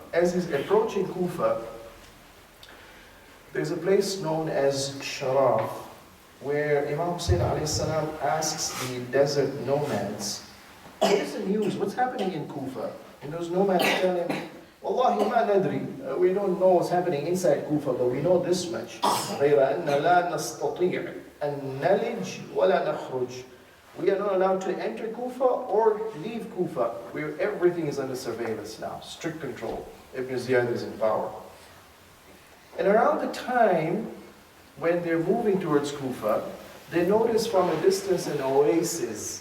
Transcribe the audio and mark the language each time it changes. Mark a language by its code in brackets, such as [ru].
[en] As he's approaching Kufa, there's a place known as Sharaf, where Imam Hussein alayhi salam asks the desert nomads, what is the news? What's happening in Kufa? And those nomads tell him, [ar] Wallahi ma nadri, [en] we don't know what's happening inside Kufa, but we know this much. [ar] غير أن لا نستطيع أن نلج ولا نخرج. [en] We are not allowed to enter Kufa or leave Kufa. Everything is under surveillance now, strict control. Ibn Ziyad is in power. And around the time when they're moving towards Kufa, they notice from a distance an oasis.